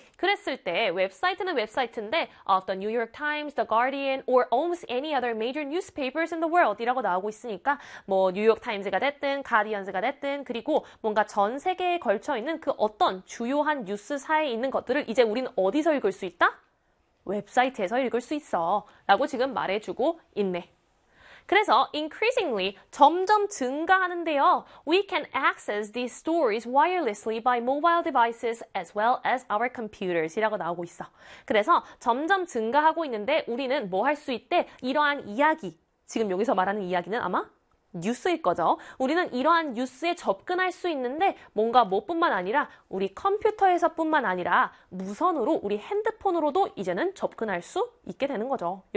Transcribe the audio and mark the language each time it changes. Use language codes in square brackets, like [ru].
[ko] 그랬을 때 웹사이트는 웹사이트인데 [en] of the New York Times, the Guardian, or almost any other major newspapers in the world [ko] 이라고 나오고 있으니까 뭐 뉴욕 타임즈가 됐든 가디언즈가 됐든 그리고 뭔가 전 세계에 걸쳐 있는 그 어떤 주요한 뉴스 사이에 있는 것들을 이제 우리는 어디서 읽을 수 있다? 웹사이트에서 읽을 수 있어. 라고 지금 말해주고 있네. 그래서 increasingly 점점 증가하는데요. [en] We can access these stories wirelessly by mobile devices as well as our computers 이라고 [ko] 나오고 있어. 그래서 점점 증가하고 있는데 우리는 뭐할수 있대? 이러한 이야기. 지금 여기서 말하는 이야기는 아마 뉴스일 거죠. 우리는 이러한 뉴스에 접근할 수 있는데 뭔가 뭐뿐만 아니라 우리 컴퓨터에서뿐만 아니라 무선으로 우리 핸드폰으로도 이제는 접근할 수 있게 되는 거죠.